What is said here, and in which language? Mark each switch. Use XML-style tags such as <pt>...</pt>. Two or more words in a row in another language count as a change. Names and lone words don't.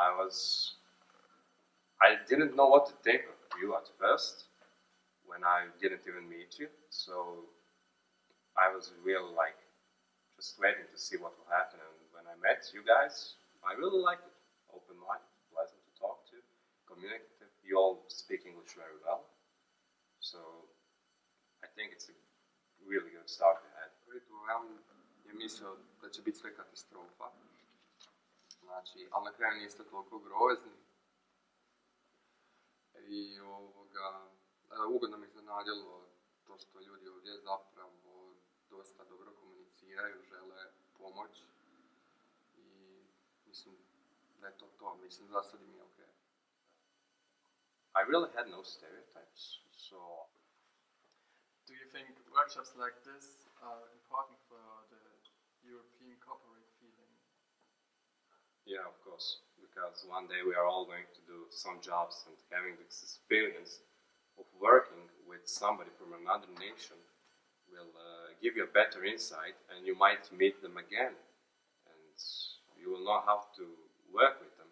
<en>I didn't know what to think of you at first, when I didn't even meet you, so I was really like, just waiting to see what will happen, and when I met you guys, I really liked it. Open mind, pleasant. communicative. You all speak English very well. So I think it's a really good start ahead.</en> <hr>Je mislio da će biti sve katastrofa. Znači, ali na kraju niste toliko grozni. I ugodno mi iznenadilo to što ljudi ovdje zapravo dosta dobro komuniciraju, žele pomoć. I mislim da je to. Mislim da sad im je ok.</hr> <en>I really had no stereotypes, so... Do you think workshops like this are important for the European corporate feeling? Yeah, of course, because one day we are all going to do some jobs, and having this experience of working with somebody from another nation will give you a better insight, and you might meet them again, and you will know how to work with them.</en>